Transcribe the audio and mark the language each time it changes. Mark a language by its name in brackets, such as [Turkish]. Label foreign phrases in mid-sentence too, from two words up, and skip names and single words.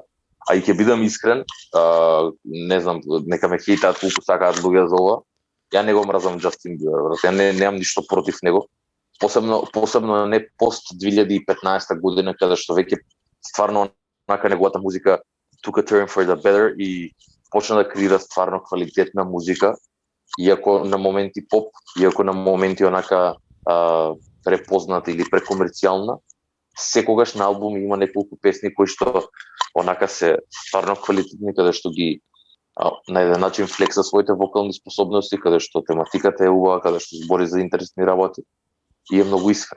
[Macedonian] А и ќе бидам искрен, не знам, нека ме хейтаат колку сакаат луѓе за ова. Ја не го мразам Джастин Бибер, ја немам ништо против него. Посебно не пост 2015 година, каде што веќе стварно онака неговата музика [English] took a turn for the better [Macedonian] и почна да креира стварно квалитетна музика, иако на моменти поп, иако на моменти онака препозната или прекомерцијална, секогаш на албум има неколку песни кои што онака се стварно квалитетни, каде што ги на еден начин флекса своите вокални способности, каде што тематиката е убава, каде што збори за интересни работи и е многу искрен.